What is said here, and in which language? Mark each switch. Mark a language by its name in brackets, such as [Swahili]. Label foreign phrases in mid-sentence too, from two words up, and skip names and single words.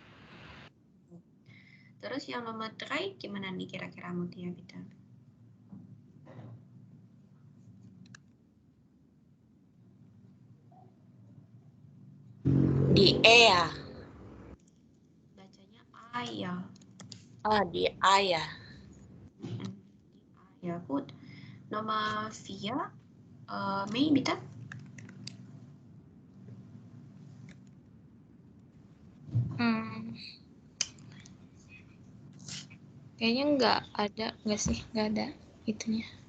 [Indonesian] Terus yang nomor 3 gimana nih kira-kira Mutia, Peter? [German] Die Eier. [Indonesian] Bacanya ayah. [German] Ah, die Eier. [Indonesian] Ya, good. Nomor 4, Mei, Peter? Kayaknya nggak sih, nggak ada itunya.